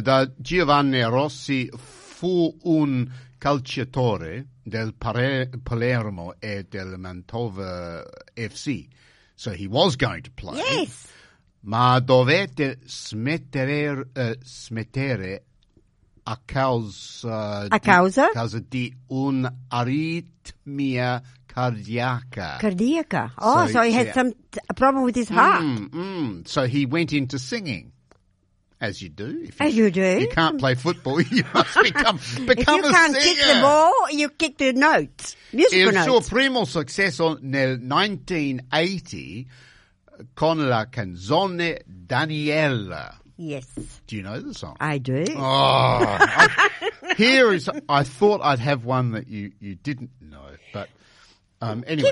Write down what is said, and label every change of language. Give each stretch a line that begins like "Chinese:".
Italian: Da Giovanni Rossi fu un calciatore del Palermo e del Mantova FC.
English: So he was going to play. Yes.
Italian: Ma dovete smettere a causa di un'aritmia cardiaca. Cardiaca.
English: Oh, so he had some problem with his heart. So he went into singing. As you do. You can't play football, you must become a singer. If you can't kick the ball, you kick the notes, musical notes.
Italian: Il suo primo successo nel 1980 con la canzone Daniela.
English: Yes. Do you know the song? I do. Oh, I thought I'd have one that you didn't know, but anyway.